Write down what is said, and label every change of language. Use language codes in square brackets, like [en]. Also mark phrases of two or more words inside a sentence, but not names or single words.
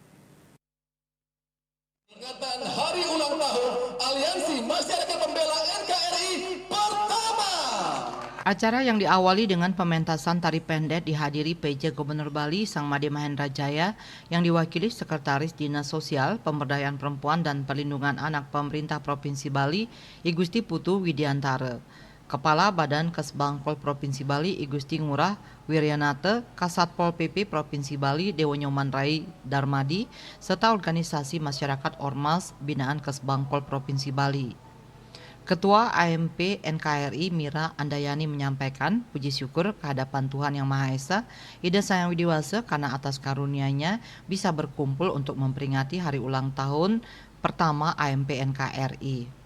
[id] Peringatan Hari Ulang Tahun Aliansi Masyarakat Pembela NKRI pertama. Acara yang diawali dengan pementasan tari pendek dihadiri PJ Gubernur Bali Sang Made Mahendra Jaya yang diwakili Sekretaris Dinas Sosial, Pemberdayaan Perempuan dan Perlindungan Anak Pemerintah Provinsi Bali, I Gusti Putu Widiantara. Kepala Badan Kesbangpol Provinsi Bali I Gusti Ngurah Wiryanate, Kasatpol PP Provinsi Bali Dewo Nyoman Rai Darmadi, serta organisasi masyarakat Ormas binaan Kesbangpol Provinsi Bali. Ketua AMP NKRI Mira Andayani menyampaikan puji syukur kehadapan Tuhan Yang Maha Esa, Ida Sang Widiwasa karena atas karunia-Nya bisa berkumpul untuk memperingati hari ulang tahun pertama AMP NKRI.